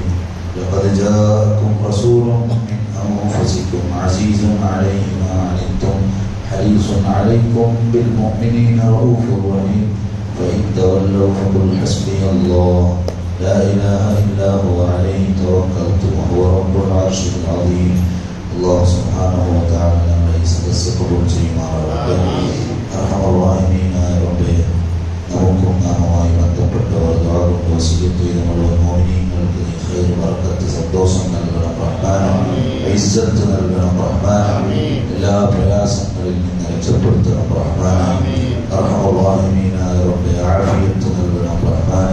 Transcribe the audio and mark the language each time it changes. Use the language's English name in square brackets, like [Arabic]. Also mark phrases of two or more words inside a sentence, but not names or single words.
[Arabic] لقد جاءكم رسول من أنفسكم عزيز عليه ما عنتم حريص عليكم بالمؤمنين رؤوف رحيم. فإن تولوا فقل حسبي الله لا إله إلا هو عليه توكلت وهو رب العرش العظيم. الله سبحانه وتعالى ليس تسقط جيما ربنا أرحم الراحمين يا رب. [Malayalam] നമുക്കും നാമുമായി ബന്ധപ്പെട്ടവർ ദുആ കൊണ്ട് വസിയത്ത് ചെയ്തുള്ള മുഅ്മിനീങ്ങൾക്ക് നീ ഖൈർ ബറക്കത്ത് സന്തോഷം നൽകണം റഹ്മാൻ. ഇസ്സത്ത് നൽകണം റഹ്മാൻ. എല്ലാ പ്രയാസങ്ങളിൽ നിന്ന് രക്ഷപ്പെടുത്തണം റഹ്മാൻ. [Arabic] أرحم الراحمين [Malayalam] റബ്ബേ ആഫിയത്ത് നൽകണം റഹ്മാൻ.